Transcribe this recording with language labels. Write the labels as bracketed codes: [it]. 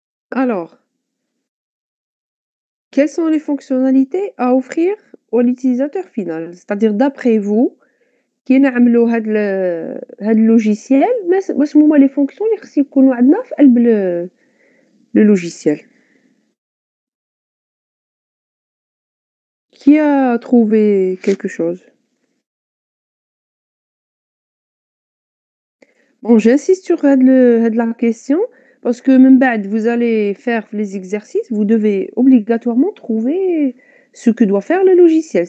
[fr] Alors, quelles sont les fonctionnalités à offrir à l'utilisateur final? C'est-à-dire d'après vous, [ar] كي نعملوا هاد اللوجيسيال واش هما [fr] les fonctions [ar] اللي خص يكونوا عندنا في قلب [fr] le logiciel? Qui a trouvé quelque chose? Bon, j'insiste sur [ar] هاد [fr] la question parce que [ar] من بعد [fr] vous allez faire les exercices, vous devez obligatoirement trouver ce que doit faire le logiciel.